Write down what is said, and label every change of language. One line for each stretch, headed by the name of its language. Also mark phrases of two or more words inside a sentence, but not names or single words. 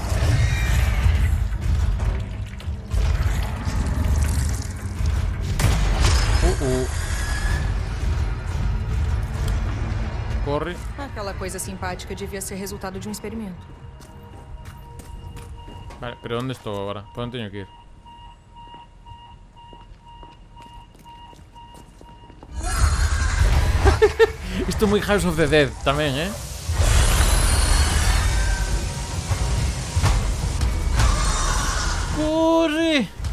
Portuguese: Corre. Aquela coisa simpática devia ser resultado de um experimento.
Galician: Vale, pero onde estou agora? Por onde teño que ir? Isto é moi House of the Dead tamén, Corre!